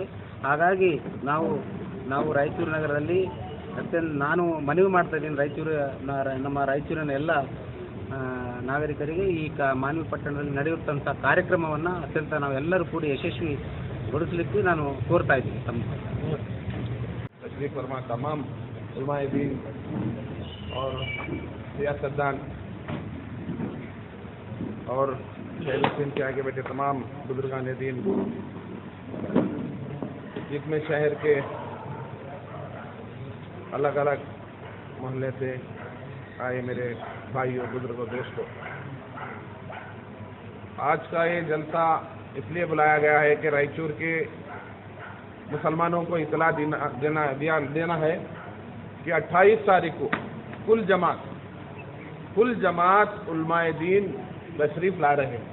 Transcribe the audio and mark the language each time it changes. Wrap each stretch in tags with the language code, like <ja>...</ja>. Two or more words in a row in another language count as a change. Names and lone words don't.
<kn>ಹಾಗಾಗಿ ನಾವು ರಾಯಚೂರು ನಗರದಲ್ಲಿ ನಾನು ಮನವಿ ಮಾಡ್ತಾ ಇದ್ದೀನಿ ನಮ್ಮ ರಾಯಚೂರಿನ ಎಲ್ಲ ನಾಗರಿಕರಿಗೆ ಈ ಮಾನ್ವಿ ಪಟ್ಟಣದಲ್ಲಿ ನಡೆಯುತ್ತಂಥ ಕಾರ್ಯಕ್ರಮವನ್ನು ಅತ್ಯಂತ ನಾವೆಲ್ಲರೂ ಕೂಡಿ ಯಶಸ್ವಿಗೊಳಿಸಲಿಕ್ಕೆ ನಾನು ಕೋರ್ತಾ ಇದ್ದೀನಿ.</kn> <ur>تشریف فرما تمام علمائے دین اور سیاستدان اور شہر کے آگے بیٹھے تمام بزرگان دین, جس میں شہر کے الگ الگ محلے سے آئے میرے بھائیوں، بزرگوں، دوستوں، آج کا یہ جلسہ اس لیے بلایا گیا ہے کہ رائچور کے مسلمانوں کو اطلاع دینا ہے کہ 28 تاریخ کو کل جماعت علمائے دین تشریف لا رہے ہیں.</ur>